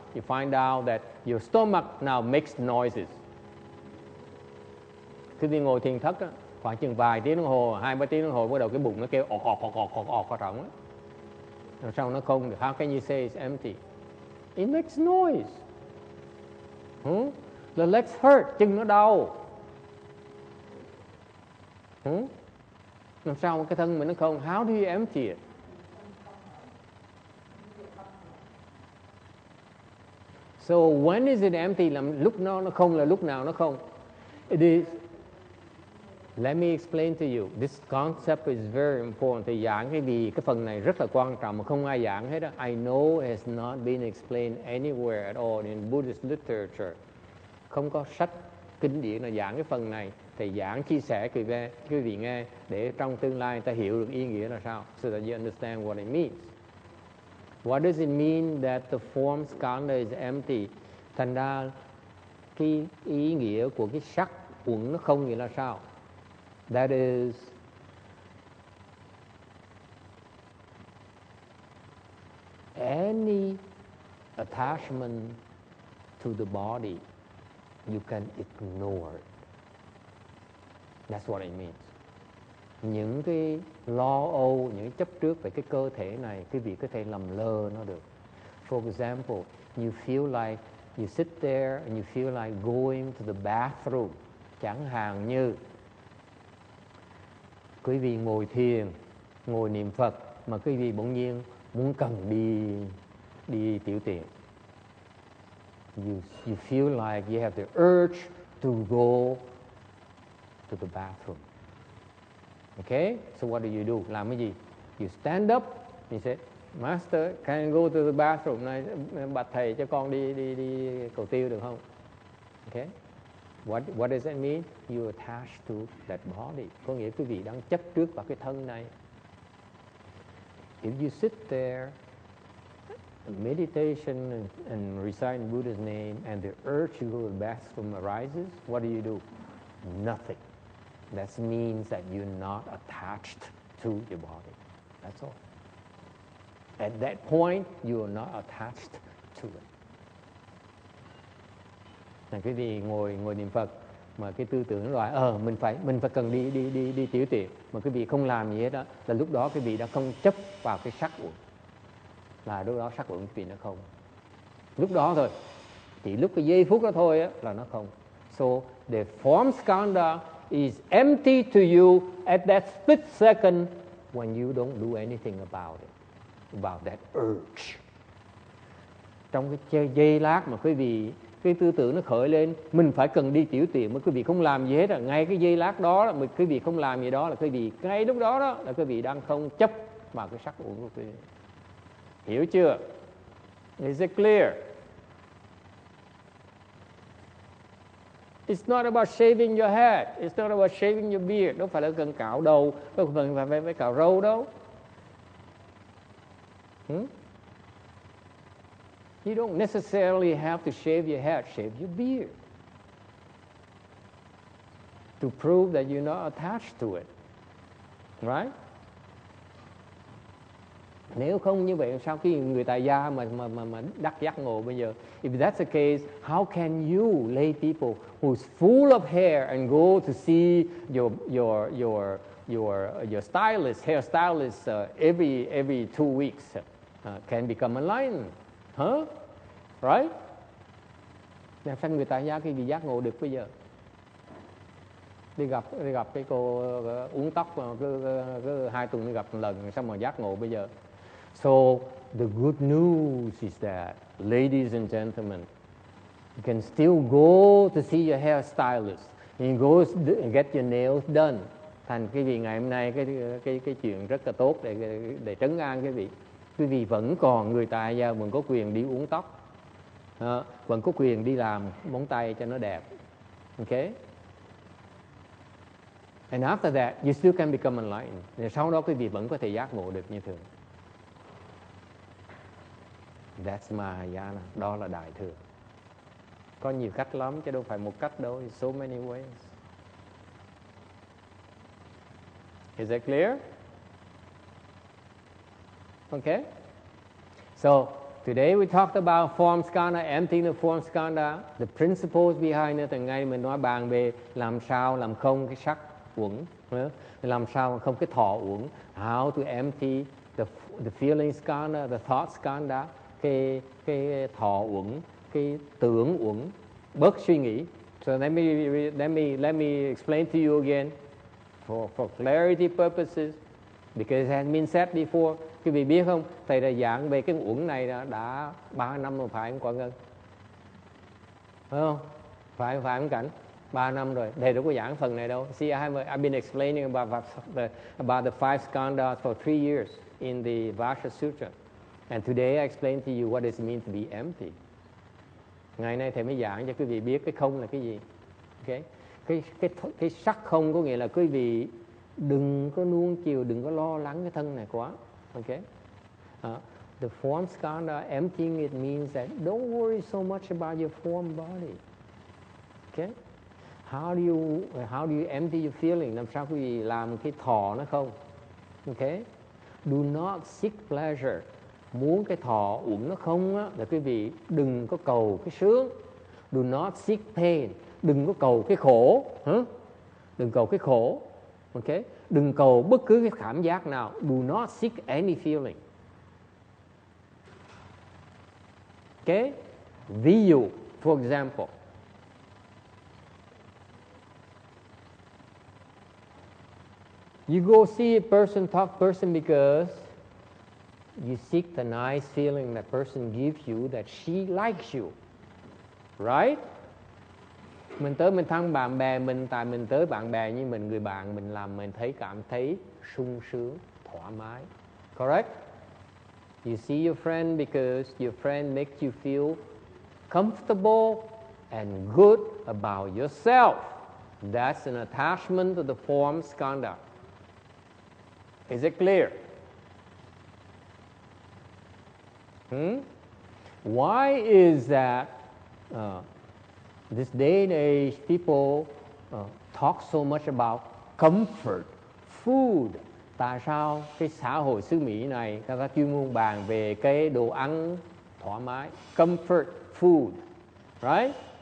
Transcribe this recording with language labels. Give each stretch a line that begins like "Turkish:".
English: You find out that your stomach now makes noises.
Vietnamese: Khi đi ngồi thiền thất á, khoảng chừng vài tiếng đồng hồ, 2-3 tiếng đồng hồ, bắt đầu cái bụng nó kêu ọc ở trong á. Làm sao nó không được?
English: How can you say it's empty? It makes noise. The legs hurt,
Vietnamese: chân nó đau. Làm sao cái thân mình nó không?
English: How do you empty it? So when is it empty?
Vietnamese: Làm lúc nó không là lúc nào nó không?
English: It is. Let me explain to you. This concept is very important.
Vietnamese: Thầy giảng cái phần này rất là quan trọng mà không ai giảng hết đó.
English: I know it has not been explained anywhere at all in Buddhist literature.
Vietnamese: Không có sách kinh điển nào giảng cái phần này. Thầy giảng chia sẻ quý vị nghe để trong tương lai người ta hiểu được ý nghĩa là sao.
English: So that you understand what it means. What does it mean that the form skanda is empty?
Vietnamese: Thành ra cái ý nghĩa của cái sắc uẩn nó không nghĩa là sao?
English: That is any attachment to the body you can ignore it. That's what it means.
Vietnamese: Những cái lo âu, những chấp trước về cái cơ thể này, quý vị có thể làm lơ nó được.
English: For example, you feel like you sit there and you feel like going to the bathroom.
Vietnamese: Chẳng hạn như quý vị ngồi thiền, ngồi niệm Phật mà quý vị bỗng nhiên muốn cần đi tiểu tiện.
English: You feel like you have the urge to go to the bathroom. Okay? So what do?
Vietnamese: Làm cái gì?
English: You stand up, you say, Master, can I go to the bathroom?
Vietnamese: Này, bạch thầy cho con đi cầu tiêu được không? Okay?
English: What does that mean? You attach to that body.
Vietnamese: Có nghĩa quý vị đang chấp trước vào cái thân này.
English: If you sit there, meditation and reciting Buddha's name, and the urge to go to the bathroom arises, what do? Nothing. That means that you're not attached to your body. That's all. At that point, you are not attached to it.
Vietnamese: Quý vị ngồi niệm Phật mà cái tư tưởng nói mình phải cần đi tiểu tiện mà quý vị không làm gì hết đó, là lúc đó quý vị đã không chấp vào cái sắc uẩn, là lúc đó sắc uẩn quý vị nó không, lúc đó thôi, chỉ lúc cái giây phút đó thôi á, là nó không.
English: So the form skanda is empty to you at that split second when you don't do anything about it, about that urge.
Vietnamese: Trong cái giây lát mà quý vị cái tư tưởng nó khởi lên, mình phải cần đi tiểu tiện mà quý vị không làm gì hết, ngay cái giây lát đó là quý vị không làm gì đó là quý vị, ngay lúc đó là quý vị đang không chấp vào cái sắc uẩn của quý vị. Hiểu chưa?
English: Is it clear? It's not about shaving your head. It's not about shaving your beard.
Vietnamese: Đâu phải là cần cạo đầu, đâu phải cạo râu đâu.
English: You don't necessarily have to shave your head, shave your beard. To prove that you're not attached to it. Right?
Vietnamese: Nếu không như vậy, sao khi người tại gia mà đắc giác ngộ bây giờ?
English: If that's the case, how can you, lay people who's full of hair and go to see your stylist, hair stylist every 2 weeks can become enlightened? Huh? Right?
Vietnamese: Làm sao người tại gia khi bị giác ngộ được bây giờ? Đi gặp cái cô uống tóc cứ 2 tuần đi gặp một lần, sao mà giác ngộ bây giờ?
English: So the good news is that, ladies and gentlemen, you can still go to see your hairstylist. You go get your nails done.
Vietnamese: Thành quý vị ngày hôm nay cái chuyện rất là tốt để trấn an quý vị. Quý vị vẫn còn, người tài giờ vẫn có quyền đi uống tóc, vẫn có quyền đi làm móng tay cho nó đẹp.
English: Okay? And after that, you still can become enlightened.
Vietnamese: Sau đó quý vị vẫn có thể giác ngộ được như thường.
English: That's Mahayana.
Vietnamese: Đó là Đại Thừa. Có nhiều cách lắm chứ đâu phải một cách đâu.
English: It's so many ways. Is that clear? Okay. So today we talked about form skanda, emptiness form skanda, the principles behind it.
Vietnamese: Ngày mình nói bàn về làm sao làm không cái sắc uẩn, làm sao không cái thọ uẩn,
English: how to empty the feeling skanda, the thought skanda,
Vietnamese: cái thọ uẩn, cái tưởng uẩn, bớt suy nghĩ.
English: So let me explain to you again for clarity purposes, because it has been said before.
Vietnamese: Quý vị biết không, thầy đã giảng về cái uẩn này đã 3 năm rồi, phải không Quảng Ngân? Phải không? Phải không Cảnh? 3 năm rồi, thầy đâu có giảng phần này đâu.
English: See, I've been explaining about the five skandhas for 3 years in the Vasha Sutra. And today I explain to you what it means to be empty.
Vietnamese: Ngày nay thầy mới giảng cho quý vị biết cái không là cái gì. Okay? Cái sắc không có nghĩa là quý vị đừng có nuông chiều, đừng có lo lắng cái thân này quá.
English: Okay? The form skanda, emptying it means that don't worry so much about your form body. Okay? How do you empty your feeling?
Vietnamese: Làm sao quý vị làm cái thọ nó không? Okay?
English: Do not seek pleasure.
Vietnamese: Muốn cái thọ uẩn nó không á, là quý vị đừng có cầu cái sướng.
English: Do not seek pain.
Vietnamese: Đừng có cầu cái khổ. Đừng cầu cái khổ. Okay? Đừng cầu bất cứ cái cảm giác nào.
English: Do not seek any feeling. Okay?
Vietnamese: Ví dụ,
English: for example, you go see a person, talk person because you seek the nice feeling that person gives you, that she likes you. Right?
Vietnamese: Mình tới mình thăm bạn bè mình, tại mình tới bạn bè như mình, người bạn mình làm mình cảm thấy sung sướng, thoải mái.
English: Correct? You see your friend because your friend makes you feel comfortable and good about yourself. That's an attachment to the form skanda. Is it clear? Why is that this day and age people talk so much about comfort food?
Vietnamese: Tại sao cái xã hội xứ Mỹ này các chuyên môn bàn về cái đồ ăn thoải mái, comfort food, right?